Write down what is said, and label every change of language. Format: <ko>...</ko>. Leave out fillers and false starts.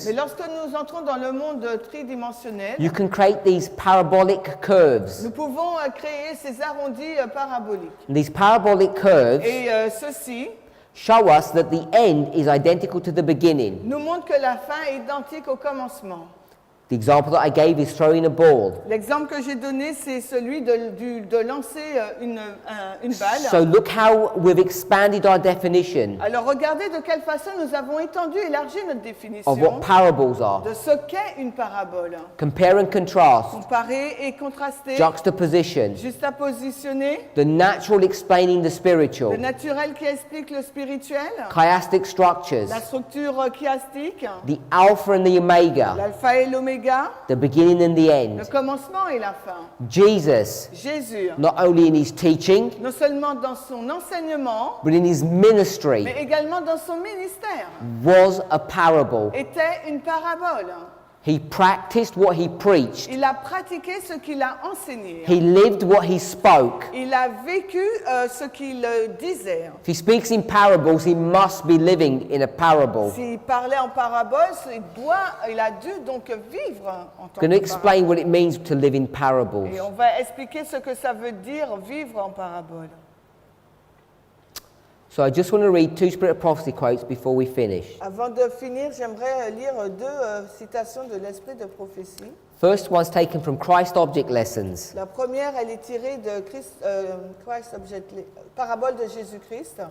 <fr>mais lorsque nous entrons dans le monde tridimensionnel,</fr> <en>you can create these parabolic curves.</en> <fr>nous pouvons créer ces arrondis paraboliques.</fr> <en>And these parabolic curves</en> <fr>Et ceci</fr> <en>show us that the end is identical to the beginning.</en> <fr>nous montre que la fin est identique au commencement.</fr> <en>The example that I gave is throwing a ball.</en> <fr>L'exemple que j'ai donné, c'est celui de lancer une balle.</fr> <en>So look how we've expanded our definition</en> <fr>Alors regardez de quelle façon nous avons étendu, élargi notre définition</fr> <en>of what parables are.</en> <fr>de ce qu'est une parabole.</fr> <en>Compare and contrast,</en> <fr>Comparer et contraster,</fr> <en>juxtaposition,</en> <fr>juxtapositionner,</fr> <en>the natural explaining the</en> <fr>le</fr> <en>spiritual,</en> <fr>naturel qui explique le spirituel,</fr> <en>chiastic structures,</en> <fr>la structure chiastique,</fr> <en>the alpha and the omega,</en> <fr>l'alpha et l'oméga,</fr> <en>the beginning and the</en> <fr>le</fr> <en>end.</en> <fr>commencement et la fin.</fr> <en>Jesus,</en> <fr>Jésus,</fr> <en>not only in his teaching,</en> <fr>non seulement dans son enseignement,</fr> <en>but in his ministry,</en> <fr>mais également dans son ministère,</fr> <en>was a parable.</en> <fr>était une parabole.</fr> <en>He practiced what he preached.</en> <fr>Il a pratiqué ce qu'il a enseigné.</fr> <en>He lived what he spoke.</en> <fr>Il a vécu ce qu'il disait.</fr> <en>If he speaks in parables, he must be living in a parable.</en> <fr>S'il parlait en parabole, il a dû donc vivre en tant</fr> <en>I'm going to</en> <fr>que</fr> <en>explain</en> <fr>parabole.</fr> <en>what it means to live in parables.</en> <fr>Et on va expliquer ce que ça veut dire vivre en parabole.</fr> <en>So I just want to read two Spirit of Prophecy quotes before we finish.</en> <fr>Avant de finir, j'aimerais lire deux citations de l'esprit de prophétie.</fr> <en>First one's taken from Christ Object Lessons,</en> <fr>La première, elle est tirée de Christ Object, Parabole de Jésus-Christ.</fr>